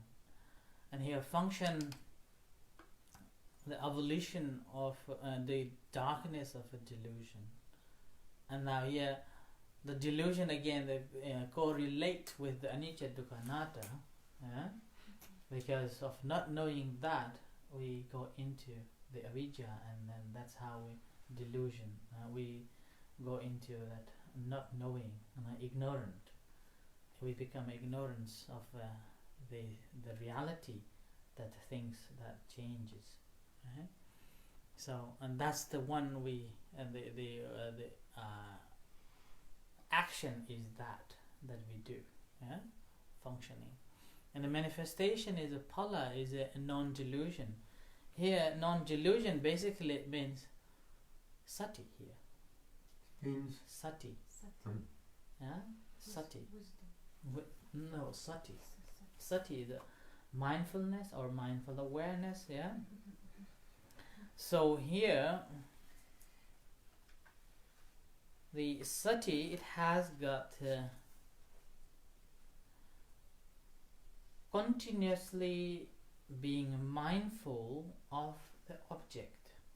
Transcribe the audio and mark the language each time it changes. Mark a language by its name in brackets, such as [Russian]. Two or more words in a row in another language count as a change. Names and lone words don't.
[English] And here function, the evolution of the darkness of a delusion. And now here the delusion again, they correlate with the [Pali] anicca, dukkha, anatta, [English] because of not knowing that we go into the avijja, and then that's how we delusion. We go into that not knowing and ignorant. We become ignorance of the reality that things that changes. Right? So, and that's the one we the action is that we do, yeah, functioning, and the manifestation is a phala, is a non-delusion. Here, non-delusion basically means sati. Here, Means sati, yeah, sati. No, sati. Sati is the mindfulness or mindful awareness, yeah. So here, the sati, it has got continuously being mindful of the object.